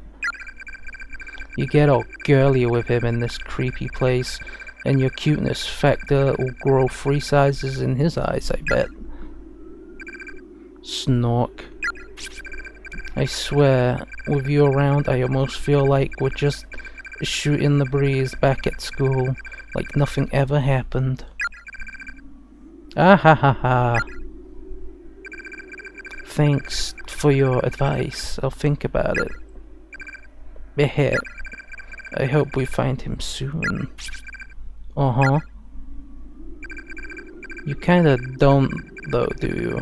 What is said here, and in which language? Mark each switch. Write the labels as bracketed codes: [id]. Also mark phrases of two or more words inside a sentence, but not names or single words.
[en] You get all girly with him in this creepy place, and your cuteness factor will grow 3 sizes in his eyes, I bet. Snork. I swear, with you around, I almost feel like we're just shooting the breeze back at school, like nothing ever happened. Ah ha ha ha. Thanks for your advice. I'll think about it. Behet. I hope we find him soon. Uh-huh. You kinda don't, though, do you?